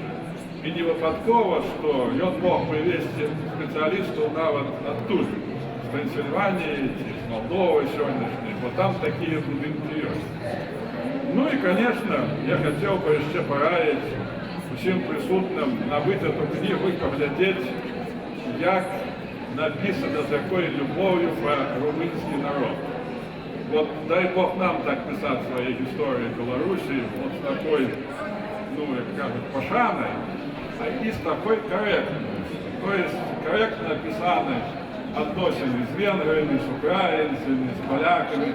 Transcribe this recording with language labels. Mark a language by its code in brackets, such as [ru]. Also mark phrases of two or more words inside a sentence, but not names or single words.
[uk] І не випадково, що він мог привезти спеціалістів навіть оттуда, з Трансильванії, з Молдови сьогоднішньої, бо там такі будинки є. Ну і, звісно, я хотів би ще порадити усім присутнім набити цю книгу і поглядіти, як написано, з якою любов'ю про румунський народ. [ru] Вот дай Бог нам так писать своей истории Беларуси, вот с такой, ну, как кажут, пошаной, а и с такой корректностью. То есть корректно написаны отношения с венграми, с украинцами, с поляками.